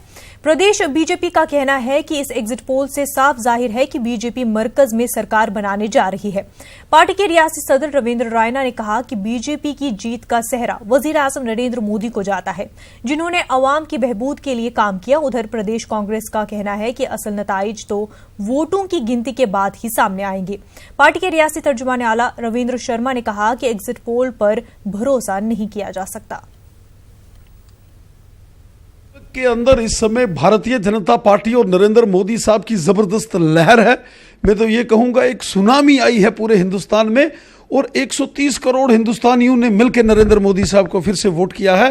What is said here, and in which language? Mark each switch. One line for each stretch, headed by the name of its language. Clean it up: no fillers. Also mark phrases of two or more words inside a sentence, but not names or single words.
Urdu: پردیش بی جے پی کا کہنا ہے کہ اس ایگزٹ پول سے صاف ظاہر ہے کہ بی جے پی مرکز میں سرکار بنانے جا رہی ہے۔ پارٹی کے ریاستی صدر رویندر رائنا نے کہا کہ بی جے پی کی جیت کا سہرا وزیر اعظم نریندر مودی کو جاتا ہے، جنہوں نے عوام کی بہبود کے لیے کام کیا۔ ادھر پردیش کانگریس کا کہنا ہے کہ اصل نتائج تو ووٹوں کی گنتی کے بعد ہی سامنے آئیں گے۔ پارٹی کے ریاستی ترجمان اعلیٰ رویندر شرما نے کہا کہ ایگزٹ پول پر بھروسہ نہیں کیا جا سکتا۔ کے اندر اس سمے بھارتیہ جنتا پارٹی اور نریندر مودی صاحب کی زبردست لہر ہے۔ میں تو یہ کہوں گا ایک سونامی آئی ہے پورے ہندوستان میں، اور 130 کروڑ ہندوستانیوں نے مل کے نریندر مودی صاحب کو پھر سے ووٹ کیا ہے۔